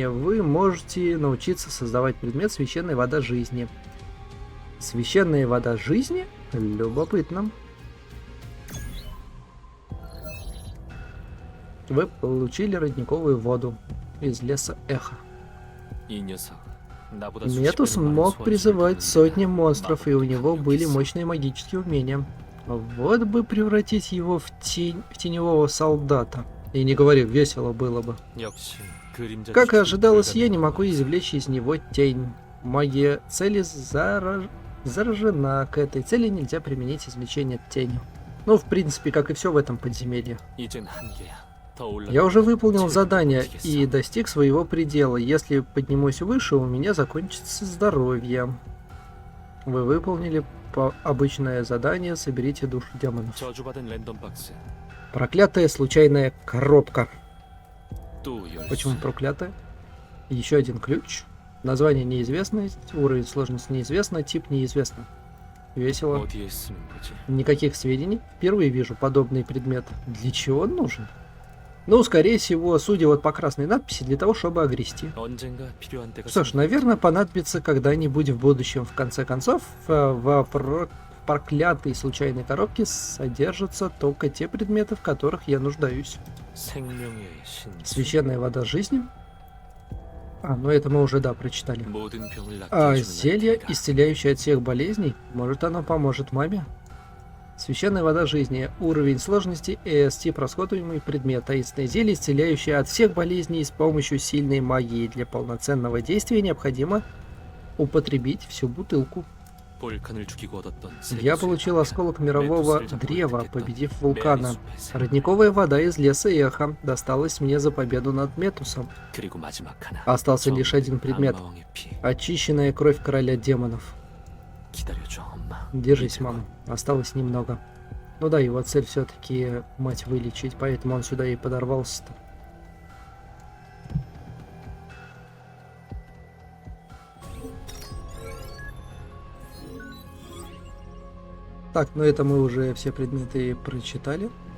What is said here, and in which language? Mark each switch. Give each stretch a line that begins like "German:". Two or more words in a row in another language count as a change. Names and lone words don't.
Russian: Вы можете научиться создавать предмет священная вода жизни. Священная вода жизни? Любопытно. Вы получили родниковую воду из леса Эхо.
Korean: 이 녀석 나보다
Russian: Метус
Korean: 수십 배는
Russian: мог
Korean: 많은
Russian: призывать
Korean: 소환수를
Russian: сотни
Korean: 부르는데
Russian: монстров, и у
Korean: 마법을
Russian: него были
Korean: 활용했어.
Russian: мощные магические умения. Вот бы превратить его в теневого солдата. И не говори, весело было бы.
Korean: 역시 그림자
Russian: Как и
Korean: 추적이
Russian: ожидалось, я
Korean: 불가능한
Russian: не могу
Korean: 거였어.
Russian: извлечь из него тень. Магия цели заражена. К этой цели нельзя применить извлечение тени. Ну, в принципе, как и все в этом подземелье.
Korean: 이젠 한계야. 더 올라.
Russian: Я уже выполнил
Korean: 체력이
Russian: задание
Korean: 떨어지겠어.
Russian: и достиг своего предела. Если поднимусь выше, у меня закончится здоровье. Вы выполнили обычное задание «Соберите душу демонов».
Korean: 저주받은 랜덤 박스.
Russian: Проклятая случайная коробка.
Korean: 또 열쇠.
Russian: Почему проклятая? Еще один ключ. Название неизвестно, уровень сложности неизвестно, тип неизвестно. Весело.
Korean: 어디에 쓰는 거지?
Russian: Никаких сведений. Впервые вижу подобный предмет. Для чего он нужен? Ну, скорее всего, судя вот по красной надписи, для того, чтобы огрести.
Korean: 언젠가 필요한 때가
Russian: Что ж,
Korean: 생기겠지.
Russian: наверное, понадобится когда-нибудь в будущем. В конце концов, в проклятой случайной коробке содержатся только те предметы, в которых я нуждаюсь.
Korean: 생명의 신.
Russian: Священная вода жизни. А, ну это мы уже, да, прочитали.
Korean: 모든 병을 낫게
Russian: А
Korean: 해주는
Russian: зелье,
Korean: 약품이다.
Russian: исцеляющее от всех болезней, может оно поможет маме? Священная вода жизни. Уровень сложности S. Тип расходуемый предмет. Таинственное зелье, исцеляющее от всех болезней с помощью сильной магии. Для полноценного действия необходимо употребить всю бутылку.
Korean: 볼칸을 죽이고 얻었던
Russian: Я
Korean: 세계수의
Russian: получил
Korean: 방편.
Russian: осколок мирового
Korean: 메투스를 잡고
Russian: древа,
Korean: 획득했던
Russian: победив вулкана.
Korean: 메아리숲에서.
Russian: Родниковая вода из леса Эхо досталась мне за победу над Метусом.
Korean: 그리고 마지막 하나.
Russian: Остался лишь один предмет.
Korean: 악마왕의 피.
Russian: Очищенная кровь короля демонов.
Korean: 기다려줘, 엄마.
Russian: Держись,
Korean: 이대로.
Russian: мама. Осталось немного. Ну да, его цель все-таки мать вылечить, поэтому он сюда и подорвался-то. Так, ну это мы уже все предметы прочитали.